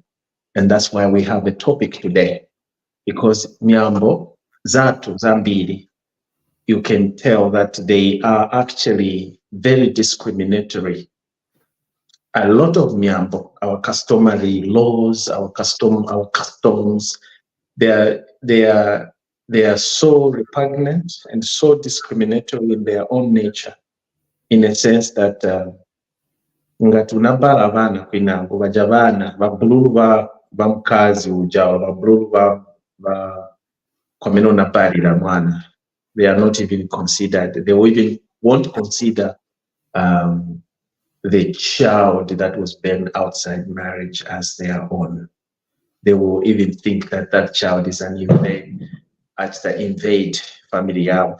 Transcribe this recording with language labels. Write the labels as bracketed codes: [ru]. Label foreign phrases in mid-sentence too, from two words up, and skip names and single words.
[en] And that's why we have a topic today, because [ny] Miambo, Zatu, Zambiri, [en] you can tell that they are actually very discriminatory. A lot of Miambo, our customary laws, our customs, they are so repugnant and so discriminatory in their own nature, in a sense that [bem] ngatunabala abana kwinango baja bana babululu ba mukazi ujawa babululu ba komeno nabalira mwana. [en] They are not even considered. They even won't consider the child that was born outside marriage as their own. They will even think that that child is an invade family out.